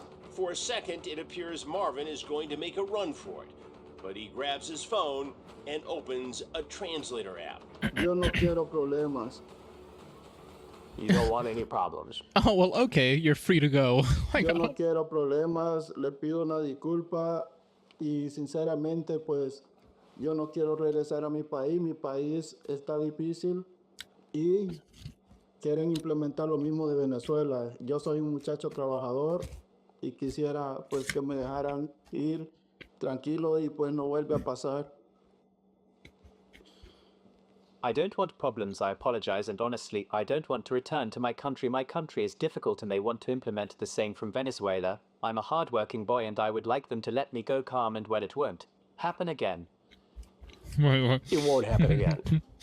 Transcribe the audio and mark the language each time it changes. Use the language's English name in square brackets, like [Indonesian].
[English] For a second, it appears Marvin is going to make a run for it, but he grabs his phone and opens a translator app. [Spanish] Yo no quiero problemas. [English] You don't want any problems. Oh, well, okay. You're free to go. Like, [Spanish] Yo no quiero problemas. Le pido una disculpa y sinceramente, pues, yo no quiero regresar a mi país. Mi país está difícil y quieren implementar lo mismo de Venezuela. Yo soy un muchacho trabajador y quisiera, pues, que me dejaran ir tranquilo y pues no vuelve a pasar. [English] I don't want problems, I apologize, and honestly, I don't want to return to my country. My country is difficult and they want to implement the same from Venezuela. I'm a hard-working boy and I would like them to let me go calm and well it won't happen again. wait. It won't happen again.